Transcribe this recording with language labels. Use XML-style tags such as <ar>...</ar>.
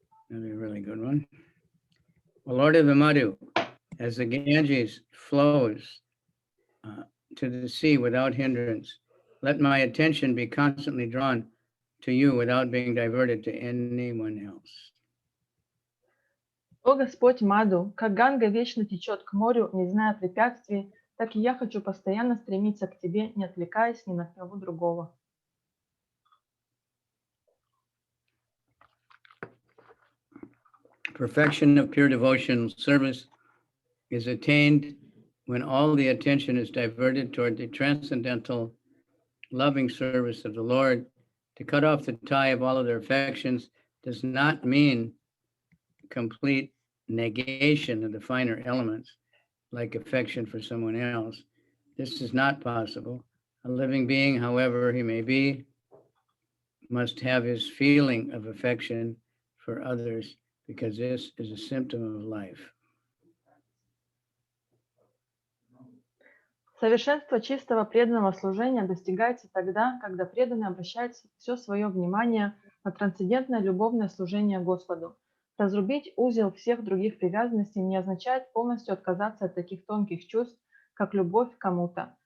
<en>Another really good one. O Lord of the Madhu, as the Ganges flows to the sea without hindrance, let my attention be constantly drawn to you without being diverted to anyone else.</en> <ru>О Господь Маду, как Ганга вечно течет к морю, не зная препятствий, так и я хочу постоянно стремиться к Тебе, не отвлекаясь ни на кого другого.</ru> <en>Perfection of pure devotional service is attained when all the attention is diverted toward the transcendental loving service of the Lord. To cut off the tie of all of their affections does not mean complete negation of the finer elements, like affection for someone else. This is not possible. A living being, however he may be, must have his feeling of affection for others, because this is a symptom of life.</en> <ru>Совершенство чистого преданного служения достигается тогда, когда преданный обращает все свое внимание на трансцендентное любовное служение Господу. Разрубить узел всех других привязанностей не означает полностью отказаться от таких тонких чувств, как любовь к кому-то.</ru>